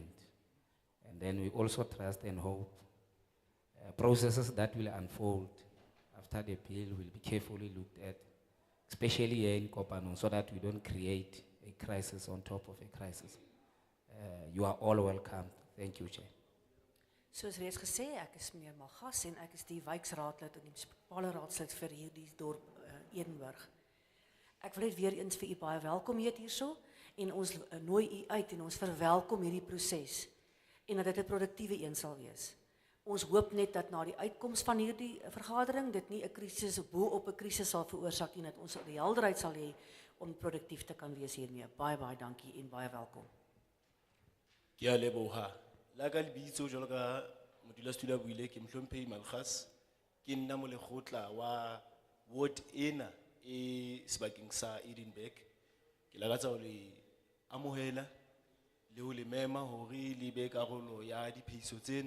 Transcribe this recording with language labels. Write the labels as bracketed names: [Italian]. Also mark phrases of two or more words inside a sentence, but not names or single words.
[English] And then we also trust and hope processes that will unfold after the bill will be carefully looked at, especially here in Kopano, so that we don't create a crisis on top of a crisis. You are all welcome. Thank you, Chair. [Afrikaans] Soos reeds gesê, ek is meneer Malgas en ek is die wijksraadlid en die munisipale raadslid vir hierdie dorp Edinburgh. Ek wil net weer eens vir u baie welkom heet hierso en ons nooi u uit en ons verwelkom hierdie proses en dat dit 'n produktiewe een sal wees. Ons hoop net dat na die uitkoms van hierdie vergadering dit nie 'n krisis bo-op 'n krisis sal veroorsaak nie, dat ons die helderheid sal hê om produktief te kan wees hiermee. Baie dankie en baie welkom. [Southern Sotho] Ke a leboha. La ka lebitso jwalo ka modulasetulo a buile ke Mhlomphehi Malgas, ke nna molekgotla wa ward ena e sebakeng sa Edinburgh. Ke lakatsa ho le amohela le ho le mema hore le be karolo ya diphehiso tsena.